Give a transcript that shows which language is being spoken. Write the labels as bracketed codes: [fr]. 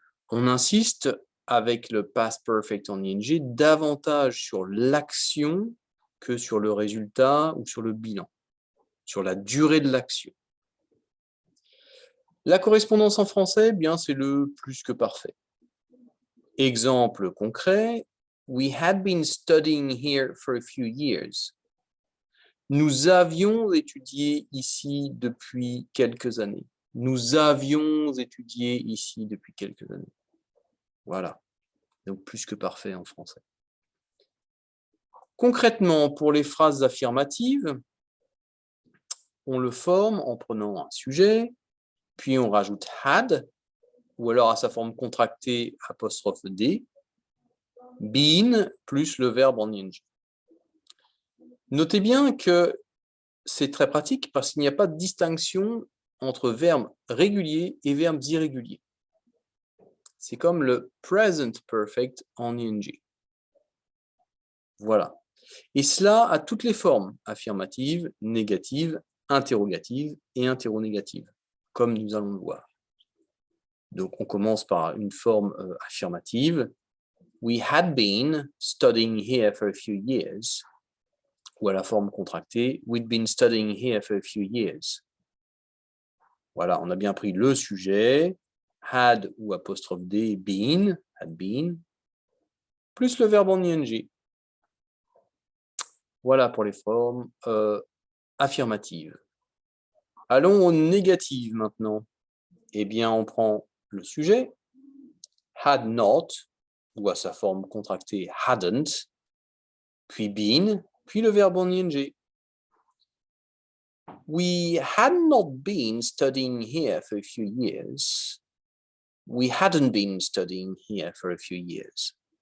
[fr] On insiste avec le past perfect en ing davantage sur l'action que sur le résultat ou sur le bilan, sur la durée de l'action. La correspondance en français, bien, c'est le plus que parfait. Exemple concret, [en] we had been studying here for a few years. [fr] Nous avions étudié ici depuis quelques années. Nous avions étudié ici depuis quelques années. Voilà. Donc plus que parfait en français. Concrètement, pour les phrases affirmatives, on le forme en prenant un sujet, puis on rajoute had, ou alors à sa forme contractée apostrophe D, been plus le verbe en ing. Notez bien que c'est très pratique parce qu'il n'y a pas de distinction entre verbes réguliers et verbes irréguliers. C'est comme le present perfect en ing. Voilà. Et cela a toutes les formes, affirmatives, négatives, interrogatives et interronégatives, comme nous allons le voir. Donc on commence par une forme affirmative. [en] We had been studying here for a few years. [fr] Ou à la forme contractée, [en] we'd been studying here for a few years. [fr] Voilà, on a bien pris le sujet, had ou apostrophe D, been, had been, plus le verbe en ing. Voilà pour les formes affirmatives. Allons aux négatives maintenant. Eh bien, on prend le sujet, had not, ou à sa forme contractée hadn't, puis been, puis le verbe en ing. [en] We had not been studying here for a few years. We hadn't been studying here for a few years.